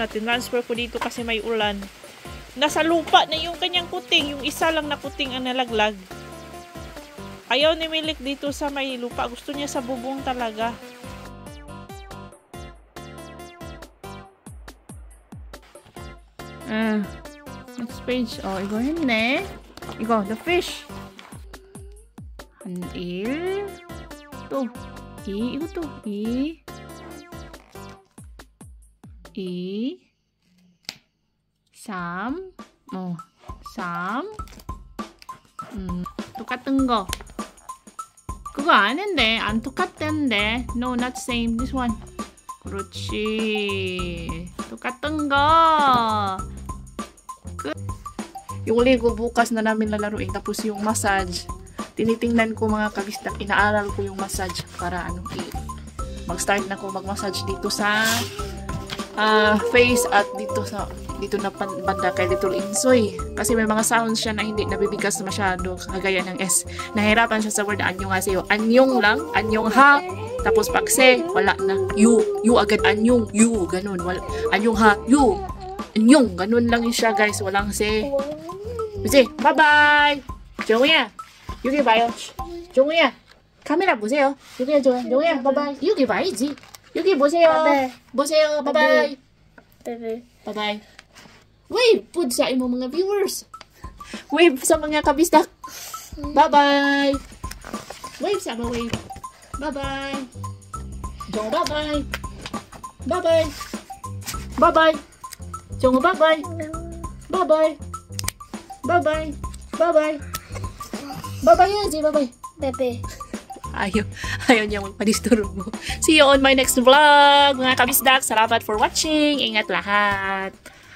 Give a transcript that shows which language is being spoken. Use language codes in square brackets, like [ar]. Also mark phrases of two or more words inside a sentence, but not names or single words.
[tl] Tinransfer ko dito kasi may ulan. Nasa lupa na yung kanyang kuting. Yung isa lang na kuting ang nalaglag. Ayaw ni Milik dito sa may lupa. Gusto niya sa bubong talaga. [en] Next page. [ko] 이거 했네. 이거, [en] the fish. [ko] 한 1. 또, 2. 이것도 2. 2. 3. 3. 똑같은 거. 그거 아는데. 안 똑같던데. [en] No, not same. This one. [ko] 그렇지. 똑같은 거. [tl] Yung Lego bukas na namin lalaruin. Tapos yung massage. Tinitingnan ko mga kabistak. Inaaral ko yung massage para mag-start na ko mag-massage dito sa face at dito na banda kay Little Insoy. Kasi may mga sounds siya na hindi nabibigas masyado kagaya ng S. Nahirapan siya sa word [ko] 안녕하 [tl] sa'yo. Anyong lang, [ko] 안녕하. [tl] Tapos pag se, wala na. You agad anyong, you, ganun. [ko] 안녕하, you. [tl] Anyong, ganun lang siya guys. Walang se. [ko] 이제 바이바이. 정우야 여기 봐요. 정우야 카메라 보세요. 여기야 정우야 바이바이. 여기 봐야지. 여기 보세요. 보세요. 바이바이. 바이바이. [tl] Wave po sa imo mga viewers. Wave sa mga kabistak. Bye-bye. Wave sa mga wave. [en] Bye-bye. Jongo bye-bye. Bye-bye. Bye-bye. Jongo bye-bye. Bye-bye. Bye-bye. Bye-bye. Bye-bye yazi. Bye-bye. Bebe. [tl] Ayaw niya magpadisturbo. [en] See you on my next vlog, [tl] mga kabisdak. [en] Salamat for watching. [tl] Ingat lahat.